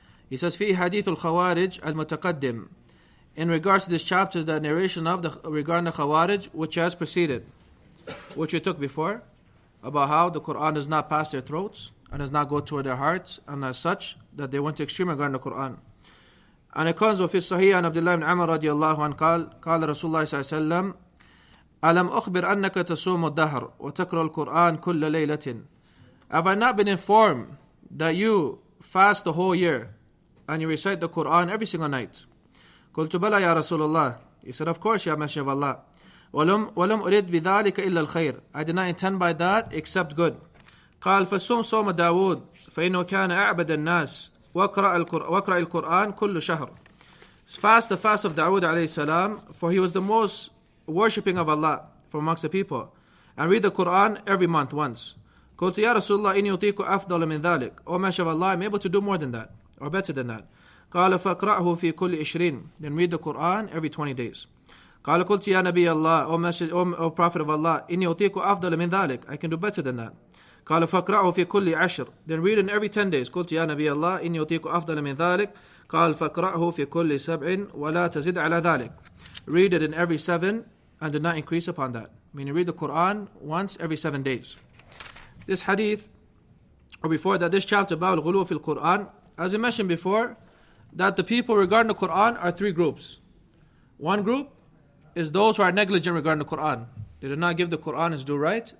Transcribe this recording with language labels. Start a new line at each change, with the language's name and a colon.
English: He says,
Arabic: Fi hadith al-Khawarij al-Mutaqaddim.
English: In regards to this chapter is the narration of regarding the Khawarij, which has preceded, which we took before, about how the Qur'an does not pass their throats and does not go toward their hearts, and as such, that they went to extreme regarding the Qur'an. And it comes
Arabic: وفي الصحيح عن Abdullaah ibn Amr رضي الله عنه قال رسول الله صلى الله عليه وسلم ألم أخبر أنك تصوم الدهر وتقرأ القرآن كل ليلة.
English: Have I not been informed that you fast the whole year and you recite the Qur'an every single night?
Arabic: قلت بلى يا رسول الله.
English: He said, of course, Ya Messenger of Allah.
Arabic: ولم أريد بذلك إلا الخير.
English: I did not intend by that except good.
Arabic: قال فصوم صوم داود فإنه كان أعبد الناس وقرأ القرآن كل شهر.
English: Fast the fast of Dawood alayhi salam, for he was the most worshipping of Allah from amongst the people. And read the Qur'an every month once.
Arabic: قلت يا رسول الله إني أطيق أفضل من ذلك.
English: O Messenger of Allah, I'm able to do more than that, or better than that.
Arabic: قال فاقرأه في كل 20.
English: Then read the Qur'an every 20 days.
Arabic: قال قلت يا نبي الله,
English: O Prophet of Allah,
Arabic: إني أطيق أفضل من ذلك.
English: I can do better than that.
Arabic: قال فاقرأه في كل 10.
English: Then read it every 10 days.
Arabic: قلت يا نبي الله إني أطيق أفضل من ذلك. قال فاقرأه في كل 7 ولا تزد على ذلك.
English: Read it in every 7 and do not increase upon that. Meaning read the Qur'an once every 7 days. This hadith, or before that, this chapter about al-Ghulu fil Qur'an, as I mentioned before, that the people regarding the Qur'an are 3 groups. One group is those who are negligent regarding the Qur'an. They do not give the Qur'an its due right.